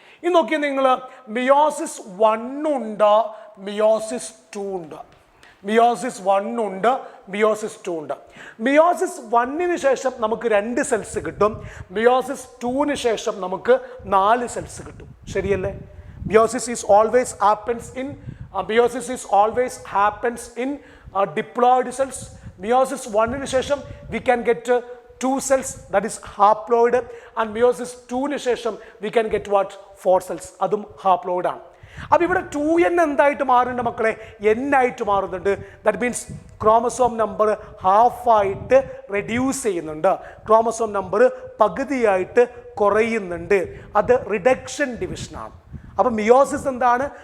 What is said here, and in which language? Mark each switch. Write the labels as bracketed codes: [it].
[ml] ഇനി നോക്കിയാൽ നിങ്ങൾ, മിയോസിസ് 1 ഉണ്ട്, മിയോസിസ് 2 ഉണ്ട്. മിയോസിസ് 1 ഉണ്ട്, മിയോസിസ് 2 ഉണ്ട്. മിയോസിസ് 1ന് ശേഷം നമുക്ക് 2 സെൽസ് കിട്ടും. മിയോസിസ് 2ന് ശേഷം നമുക്ക് 4 സെൽസ് കിട്ടും. ശരിയല്ലേ? [en] Meiosis is always happens in Meiosis is always happens in diploid cells. Meiosis 1 [ml] ശേഷം [en] we can get 2 cells, that is haploid, and meiosis 2 ശേഷം we can get what? 4 cells, [ml] അതും haploid ആണ്. അപ്പോൾ ഇവിടെ 2n എന്തായിട്ട് മാറുന്നുണ്ട് മക്കളെ? n ആയിട്ട് മാറുന്നുണ്ട്. [en] that means [ml] chromosome number ഹാഫായിട്ട് reduce ചെയ്യുന്നുണ്ട്, ക്രോമസോം നമ്പർ പകുതിയായിട്ട് കുറയുന്നുണ്ട്. അത് റിഡക്ഷൻ ഡിവിഷനാണ്. അപ്പോൾ മിയോസിസ് എന്താണ്?